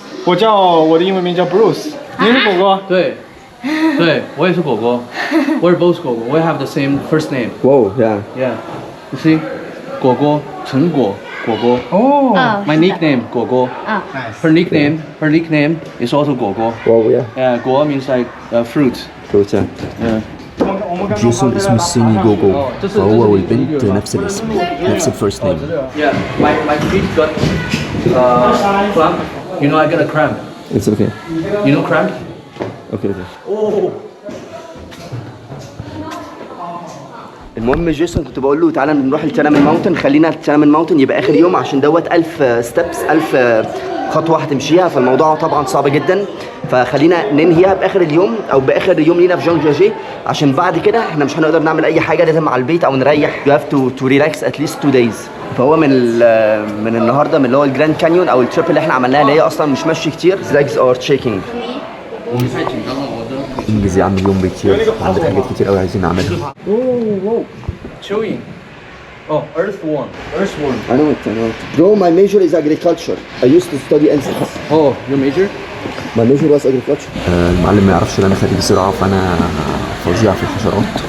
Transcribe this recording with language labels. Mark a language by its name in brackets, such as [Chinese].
[Chinese] 我的英文名叫 Bruce，你是果果？对，对，我也是果果。 [English] We're both 果果。 We have the same first name. Whoa, yeah. Yeah. You see, 果果，陈果，果果。哦 My nickname 果果。 Her nickname is also 果果。 Whoa, yeah. Yeah, 果 means like fruit. Fruit, yeah. Yeah. [Arabic] جيسون اسمه الصيني جوجو، فهو والبنت نفس الاسم، نفس الفيرست نيم. [English] Yeah. My feet got cramp. You know I got a cramp. It's okay. You know cramp? Okay, okay. [Arabic] المهم جيسون كنت بقول له تعالى نروح التنامن ماونتن، خلينا التنامن ماونتن يبقى اخر يوم عشان دوت 1000 ستيبس، 1000 خطوه هتمشيها، فالموضوع طبعا صعب جدا، فخلينا ننهيها باخر اليوم او باخر يوم لينا في جونجياجي، عشان بعد كده احنا مش هنقدر نعمل اي حاجه، لازم على البيت او نريح. [English] You have to relax at least 2 days. [Arabic] فهو من النهارده من اللي هو الجراند كانيون او التريب اللي احنا عملناها اللي هي اصلا مش ماشي كتير. [English] legs are shaking. [Arabic] انجز يا عم، اليوم بيطير، عندنا حاجات كتير قوي عايزين نعملها. [English] Chewing. Oh, earthworm. Earthworm. I know it. Bro, my major is agriculture. I used to study insects. Oh, your major? My major was agriculture. [Arabic] المعلم ما يعرفش ان انا خريج زراعه، فانا فظيع في الحشرات.